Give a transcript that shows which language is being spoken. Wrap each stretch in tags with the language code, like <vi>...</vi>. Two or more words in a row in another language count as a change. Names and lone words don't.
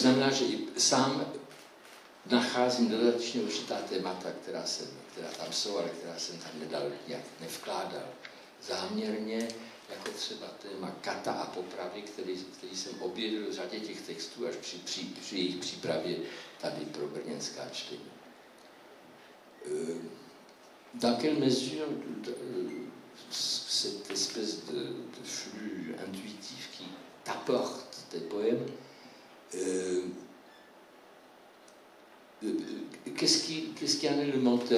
<cs>znamená, že i sám nacházím dodatečně určitá témata, která tam jsou, ale která jsem tam nějak nevkládal záměrně, jako třeba téma kata a popravy, který jsem objevil v řadě těch textů až při jejich přípravě tady pro brněnská čtení.</cs> <fr>Dans quelle mesure cette espèce de flux intuitif qui t'apporte tes poèmes, qu'est-ce qui en est le moteur?</fr>